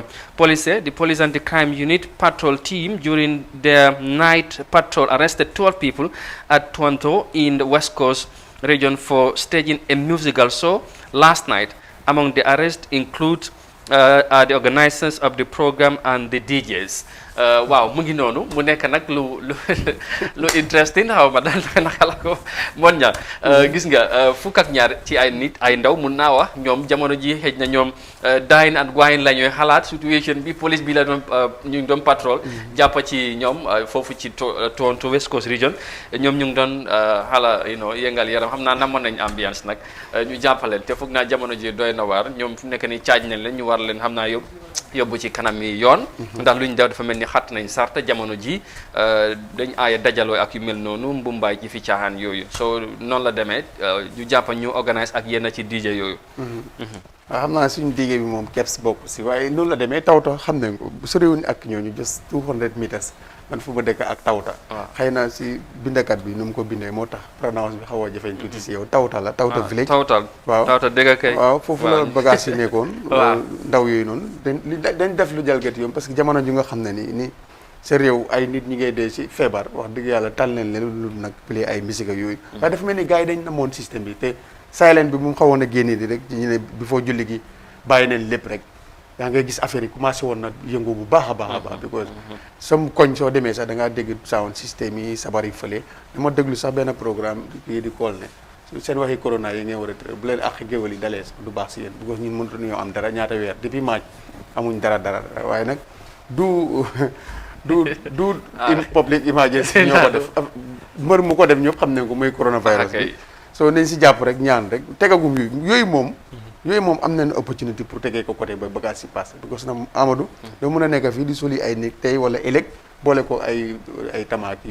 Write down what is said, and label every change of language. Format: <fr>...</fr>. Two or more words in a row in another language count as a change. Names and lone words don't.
<en>Police said the police and the crime unit patrol team during their night patrol arrested 12 people at Toronto in the West Coast region for staging a musical show last night. Among the arrests include the organizers of the program and the DJs.</en> <wo>Waaw mu ngi noonu mu nekk nag lu interesting xaw ma daal naka la ko mon ña gis nga fukk ak ñaar ci ay nit ay ndaw mun naa wax ñoom jamono ji xëj na ñoom</wo> <en>dine and wine</en> <wo>la ñuy xalaat situation bi police bi la doon ñu ngi doon patrol jàppa ci ñoom foofu ci Toronto West Coast region ñoom ñu ngi doon xala yëngal yaram xam naa namoon nañ ambiance nag ñu jàppaleen te foog naa jamono ji doy na waar ñoom fu nekk ni caaj nañ leen ñu war leen xam naa yóbbu ci kanam yi yoon ndax luñ def dafa mel ni xat nañ sarta jamono ji dañ aaya dajaloo ak yu mel noonu mbumbaay ci fi caaxaan yooyu so noonu la demee ñu jàppa ñu organise ak yenn ci DJ yooyu waaw xam naa suñu DJ bi moom keps bokk si waaye noonu la demee tawta xam nañ ko soriwuñ ak ñooñu</wo> <en>just 200 meters</en> <wo>man fu ma dëkk ak tawta xëy na si bindakat bi nu mu ko bindee moo tax prononce bi xaw a jafeñ tuuti si yow tawta la tawta village waaw tawta dégg kay waaw foofu la bagage yi nekkoon ndaw yooyu noonu dañ def lu jalgati yoon</wo> <fr>parce que</fr> <wo>jamono ji nga xam ne ni sa réew ay nit ñi ngay dee si feebar wax dëgg yàlla tal leen leen lu nag play ay musique yooyu waaye dafa mel ni gars yi dañ namoon système bi te silent bi mu xawoon a génne di rek ñu ne bi foo julli gi bàyyi neen lépp rek yaa ngay gis affaire yi commencé woon na yëngu bu baax a baax because some koñ soo demee sax da ngaa dégg sound système yi sabar yi fële dama déglu sax benn programme yi di kool ne seen waxi corona yi ngeen war a tëral bu leen ak géwél yi dalee du baax si yéen because ñun mënut ñoo am dara ñaata weer depuis maaj amuñ dara waaye nag du</wo> <en>public emergency</en> <wo>ñoo ko def mbër mu ko def ñëpp xam nañ ko mooy coronavirus bi soo nañ si jàpp rek ñaan rek tegagum yooyu moom am nañ opportunité pour tegee ko côté ba bagage si passé parce que na Amadou doo mën a nekk fii di soli ay néeg tey wala ëllëg boole ko ay tamaaki</wo>